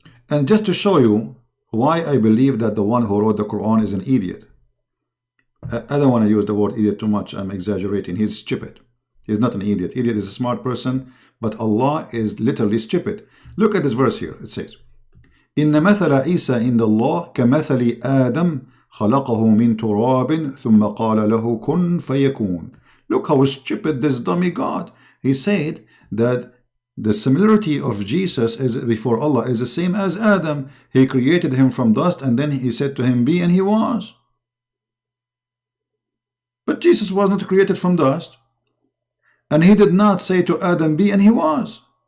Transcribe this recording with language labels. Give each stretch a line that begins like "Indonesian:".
English: And just to show you why I believe that the one who wrote the Quran is an idiot. I don't want to use the word idiot too much, I'm exaggerating. He's stupid. He's not an idiot. Idiot is a smart person, but Allah is literally stupid. Look at this verse here. It says,
Arabic: إِنَّ مَثَلَ عِيسَى عِنْدَ اللَّهِ كَمَثَلِ آدَمَ خلقه من تراب ثم قال له كن فيكون.
English: Look how stupid this dummy God. He said that the similarity of Jesus is before Allah is the same as Adam. He created him from dust and then he said to him be, and he was. But Jesus was not created from dust, and he did not say to Adam be, and he was.